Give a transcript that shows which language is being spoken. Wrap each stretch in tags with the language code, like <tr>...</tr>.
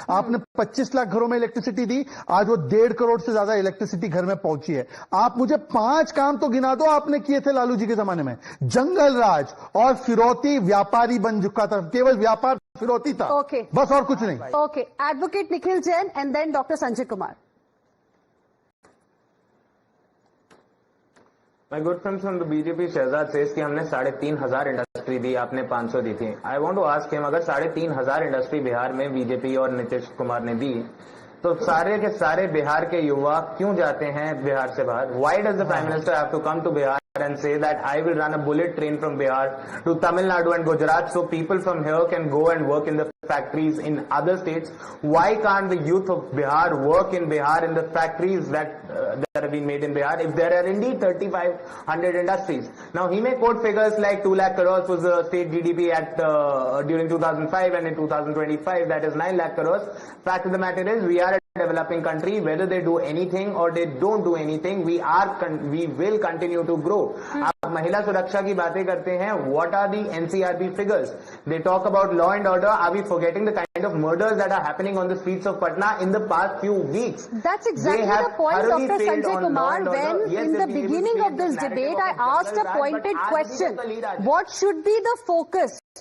<hi>आपने 25 लाख घरों में इलेक्ट्रिसिटी दी, आज वो 1.5 करोड़ से ज्यादा इलेक्ट्रिसिटी घर में पहुंची है। आप मुझे 5 काम तो गिना दो आपने किए थे लालू जी के जमाने में। जंगल राज और फिरौती व्यापारी बन चुका था, केवल व्यापार फिरौती था, बस और कुछ नहीं।</hi> <en>Okay, advocate Nikhil Jain and then doctor Sanjay Kumar. My good friend from the BJP Shehzad says</en> <hi>कि हमने 3,500 इंडस्ट्री दी, आपने 500 दी थी।</hi> <en>I want to ask him,</en> <hi>अगर 3,500 इंडस्ट्री बिहार में बीजेपी और नीतीश कुमार ने दी, तो सारे के सारे बिहार के युवा क्यों जाते हैं बिहार से बाहर?</hi> <en>Why does the Prime Minister have to come to Bihar and say that I will run a bullet train from Bihar to Tamil Nadu and Gujarat so people from here can go and work in the factories in other states? Why can't the youth of Bihar work in Bihar in the factories that have been made in Bihar if there are indeed 3,500 industries? Now he may quote figures like 2 lakh crores was the state GDP at during 2005 and in 2025 that is 9 lakh crores. Fact of the matter is we are a developing country. Whether they do anything or they don't do anything, we will continue to grow.</en> <hi>आप महिला सुरक्षा की बातें करते हैं.</hi> <en>What are the NCRB figures? They talk about law and order. Are we forgetting the kind of murders that are happening on the streets of Patna in the past few weeks? That's exactly the point, Dr. Sanjay Kumar. When in the beginning of this debate, I asked a pointed question. What should be the focus?</en>